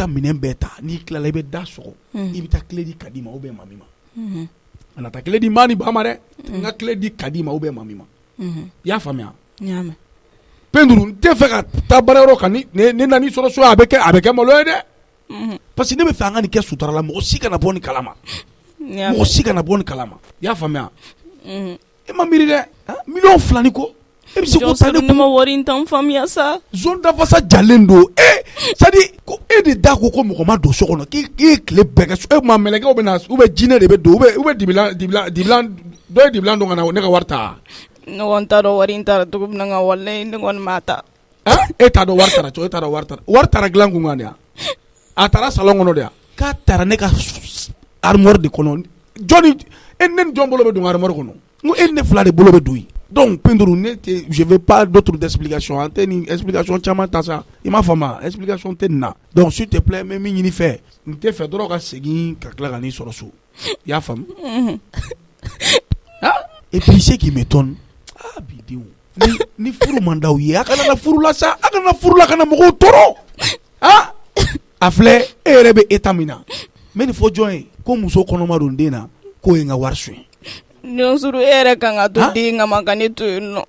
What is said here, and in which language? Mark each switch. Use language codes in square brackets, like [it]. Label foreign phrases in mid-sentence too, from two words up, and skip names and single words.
[bm] minɛn bɛɛ ta n'i tilala i bɛ da sɔgɔ i bɛ taa tile di Kadi ma [fr] ou bien [bm] mami ma a na taa tile di maa ni ba ma dɛ n ka tile di Kadi ma ou bien mami ma i y'a faamuya penduru n tɛ fɛ ka taa baarayɔrɔ kan ne nan'i sɔrɔ so a bɛ kɛ malo ye dɛ [fr] parce que [bm] ne bɛ fɛ an ka nin kɛ sutura la mɔgɔ si kana bɔ nin kalama mɔgɔ si kana bɔ nin kalama i y'a faamuya e ma miiri dɛ 2 ni ko e bɛ se k'o ta ne ma wari in t'an faamuya sa zone dafasa jalen don [fr] c'est à dire [bm] ko e de da ko mɔgɔ ma don so kɔnɔ k'e ye tile bɛɛ kɛ so e ma mɛlɛkɛw bɛ na [fr] ou bien [bm] jinɛ de bɛ don [fr] ou bien [bm] dibilan dɔ ye dibilan don ka na ne ka wari ta ne kɔni t'a dɔn wari in taara cogo min na nka walayi ne kɔni m'a ta e t'a dɔn wari taara cogo e t'a dɔn wari taara dilan kun kan de yan a taara salon kɔnɔ de yan k'a taara ne ka armoire de kɔnɔ jɔnni e ne ni jɔn bolo bɛ don armoire kɔnɔ n ko e ni ne 2 de bolo bɛ don yen donc penduru [fr] je veux pas d'autres explications [bm] an tɛ nin explication caman ta sa i m'a faamu explication tɛ nin na [fr] donc s'il te plaît [bm] n bɛ min ɲini fɛ n tɛ fɛ dɔrɔn ka segin ka tila ka n'i sɔrɔ so i y'a faamu [fr] et puis ce qui m'étonne [bm] bidenw ni furu man d'aw ye a kana na furu la sa a kana furu la kana mɔgɔw tɔɔrɔ a filɛ e yɛrɛ bɛ état min na mais nin fɔ jɔn ye ko muso kɔnɔma don den na k'o ye n ka wari suɲɛ Nonsuru e yɛrɛ kan ka to den ka ma ka ne to yen nɔ